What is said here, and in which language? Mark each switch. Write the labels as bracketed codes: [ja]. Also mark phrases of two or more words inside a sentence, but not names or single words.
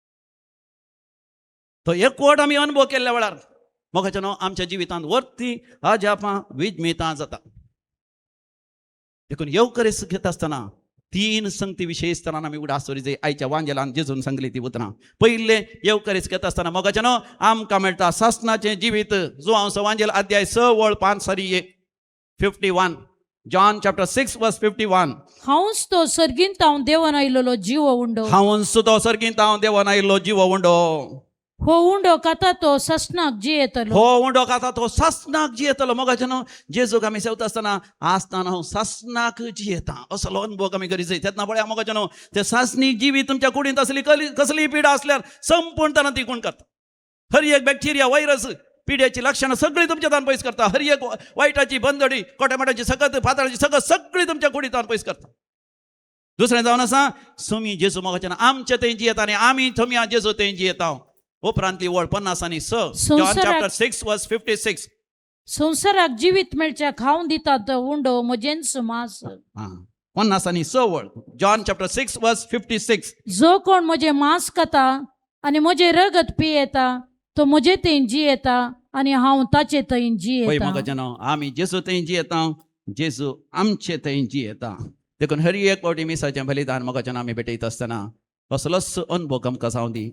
[kok] तो एकवट आमी अनुभव केल्ल्या वेळार मोगाच्यान आमच्या जिवितांत वर्ती अजापां विजमितां जाता. देखून येवकरेस घेता आसतना 3 संगती विशेष तरान आमी उडास जाय. आयच्या वांजेलान जेजून सांगली ती उतरां. पयले येवकरेस घेता आसतना मोगाच्यान आमकां मेळटा सासणाचें जिवीत जो हांव वांजेल अध्याय 6:5 John [en] chapter 6 verse 51. [kok] हांवच तो सर्गींत हांव देवान आयिल्लो जीव उंडो. हांवच तो सर्गींत हांव देवान आयिल्लो जीव उंडो. हो उंडो खाता तो ससनाक जियेतलो. हो उंडो खाता तो सासनाक जियेतलो. मोगाच्यान जेजूक आमी सेवता आसतना आसतना हांव सासनाक जियेता असलो अनुभव आमी करी जाय. तेन्ना पळया मोगाच्यान ते सासनीक जिवीत तुमच्या कुडींत असली कसली पिडा असल्यार संपूर्णपणान ती कोण करता. हर एक बॅक्टेरिया व्हायरस पिड्याची लक्षणां सगळी तुमच्यातान पयस करता. हर एक वायटाची बंदडी कोटेमाटाची सकत फातराची सकत सगळी तुमच्या कुडींतान पयस करता. दुसरें जावन आसा सोमी जेजू मोगाच्यान आमचे थंय जियेता आनी आमी थोमिया जेजू थंय जियेता. उपरांतली वळ 50 आनी 6 [en] John chapter 6 verse 56. [kok] संवसाराक जिवीत मेळच्या खावन दिता तो उंडो म्हजेंच मांस. 50 आनी 6 वळ [en] John chapter 6 verse 56. [kok] जो कोण म्हजे मांस खाता आनी म्हजे रगत पियेता तो म्हजे थंय जियेता आनी हांव ताचे थंय पळय जियेता. मोगाच्यान आमी जेजू थंय जियेता जेजू आमचे थंय जियेता. देखून हर एक फावटी मिसाचें बलिदान मोगाच्यान आमी भेटयता आसतना असलोच अनुभव आमकां जावं दी.